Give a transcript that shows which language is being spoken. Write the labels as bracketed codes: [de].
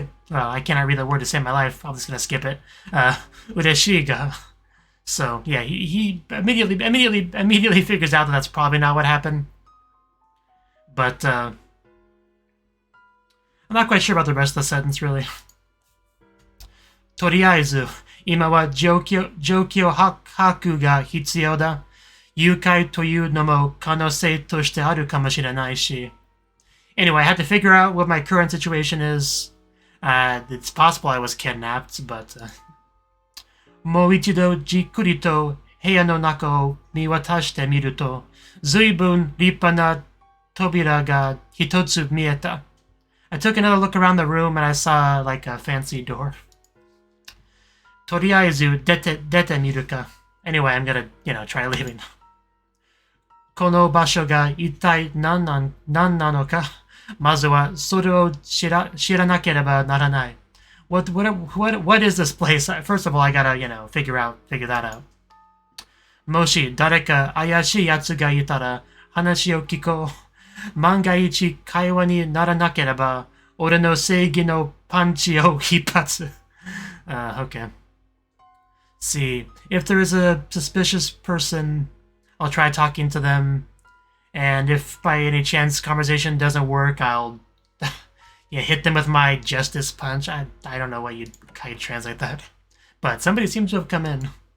[en] Well, I cannot read the word to save my life. I'm just gonna skip it. [ja] 嬉しいが. [en] So yeah, he immediately figures out that that's probably not what happened. But I'm not quite sure about the rest of the sentence, really. [ja] とりあえず今は状況把握が必要だ。誘拐というのも可能性としてあるかもしれないし. [en] Anyway, I had to figure out what my current situation is. It's possible I was kidnapped, but [ja] もう一度じっくりと部屋の中を見渡してみると、随分立派な扉が一つ見えた. [en] I took another look around the room and I saw like a fancy door. [ja] とりあえず出てみるか. [en] Anyway, I'm gonna, try leaving. [ja] この場所が一体何なのか. まずはそれを知らなければならない. [en] What is this place? First of all, I gotta, figure that out. [ja] もし誰か怪しい奴がいたら話を聞こう. 万が一会話にならなければ俺の正義のパンチを一発. [en] Okay. See, if there is a suspicious person, I'll try talking to them. And if by any chance conversation doesn't work, I'll hit them with my justice punch. I don't know how you translate that. But somebody seems to have come in.